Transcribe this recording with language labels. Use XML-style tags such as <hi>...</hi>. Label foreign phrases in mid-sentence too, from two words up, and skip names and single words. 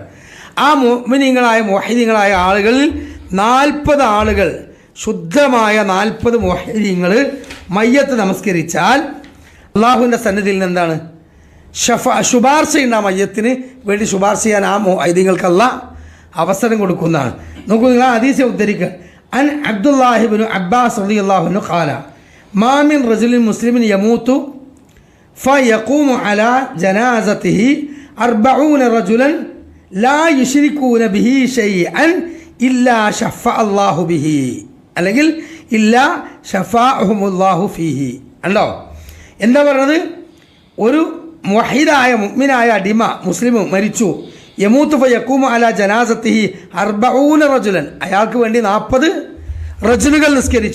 <ml>ആ മുവഹിദീങ്ങളായ ആളുകളിൽ 40 ആളുകൾ, ശുദ്ധമായ 40 മുവഹിദീങ്ങൾ മയ്യത്ത് നമസ്കരിച്ചാൽ അള്ളാഹുവിൻ്റെ സന്നിധിയിൽ നിന്ന് എന്താണ് ശുപാർശയുണ്ട്. ആ മയ്യത്തിന് വേണ്ടി ശുപാർശ ചെയ്യാൻ ആ മുവഹിദീങ്ങൾക്ക് അല്ലാഹ് അവസരം കൊടുക്കുന്നതാണ്. നോക്കൂ, നിങ്ങൾ ഹദീസ് ഉദ്ധരിക്കുക,</ml> <ar>عن عبد الله بن عباس رضي الله عنه قال ما من رجل مسلم يموت فيقوم على جنازته 40 رجلا لا يشركون به شيئا إلا شفع الله به അല്ലെങ്കിൽ إلا شفعهم الله فيه. ഉണ്ടോ?</ar> <ml>എന്താ പറഞ്ഞത്? ഒരു മുവഹിദായ മുഅ്മിനായ അടിമ മുസ്ലിം മരിച്ചു,</ml> <ar>يموت فيقوم على جنازته 40 رجلا,</ar> <ml>അയാൾക്ക് വേണ്ടി 40 റജുലുകൾ നിസ്കരിച്ചു.</ml>